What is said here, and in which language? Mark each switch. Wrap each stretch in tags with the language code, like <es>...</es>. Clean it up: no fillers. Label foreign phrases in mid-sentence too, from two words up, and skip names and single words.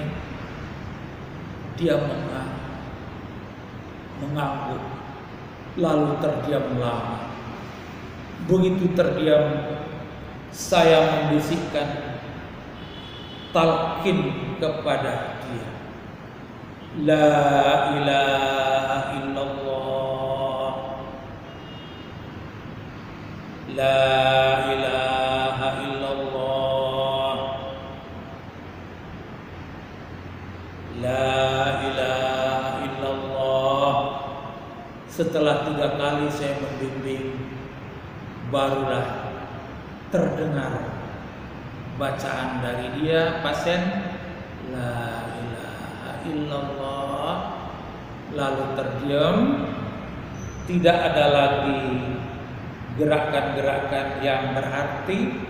<id>Dia mengangguk, lalu terdiam lama. Begitu terdiam, saya membisikkan talqin kepada dia,</id> <ar>لا إله إلا الله، لا إله إلا الله، لا إله إلا الله.</ar> <id>Setelah 3 kali saya membimbing, barulah terdengar bacaan dari dia pasien,</id> <ar>لا إله إلا الله.</ar> <id>Lalu terdiam, tidak ada lagi gerakan-gerakan yang berarti.</id>